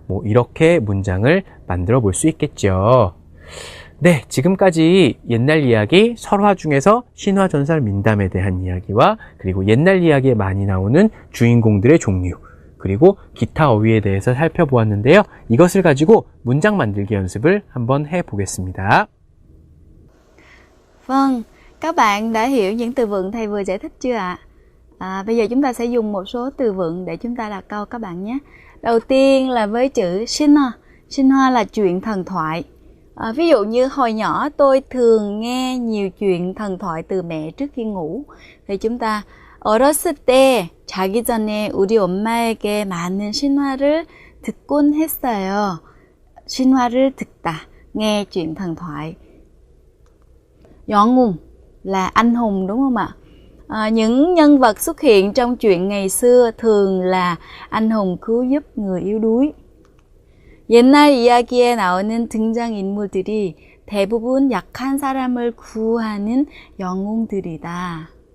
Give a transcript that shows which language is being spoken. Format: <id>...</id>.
<ko>이렇게 문장을 만들어 볼 수 있겠죠. 네, 지금까지 옛날 이야기, 설화 중에서 신화, 전설, 민담에 대한 이야기와 그리고 옛날 이야기에 많이 나오는 주인공들의 종류, 그리고 기타 어휘에 대해서 살펴보았는데요. 이것을 가지고 문장 만들기 연습을 한번 해보겠습니다.</ko> <vi>Vâng, các bạn đã hiểu những từ vựng thầy vừa giải thích chưa ạ? Bây giờ chúng ta sẽ dùng một số từ vựng để chúng ta đặt câu các bạn nhé. Đầu tiên là với chữ Shinhwa. Shinhwa là chuyện thần thoại. Ví dụ như hồi nhỏ tôi thường nghe nhiều chuyện thần thoại từ mẹ trước khi ngủ. Thì chúng ta</vi> <ko>어렸을 때 자기 전에 우리 엄마에게 많은 신화를 듣곤 했어요. 신화를 듣다,</ko> <vi>nghe chuyện thần thoại. 영웅 là anh hùng đúng không ạ? Những nhân vật xuất hiện trong chuyện ngày xưa thường là anh hùng cứu giúp người yếu đuối.</vi> <ko>옛날 이야기에 나오는 등장인물들이 대부분 약한 사람을 구하는 영웅들이다.</ko>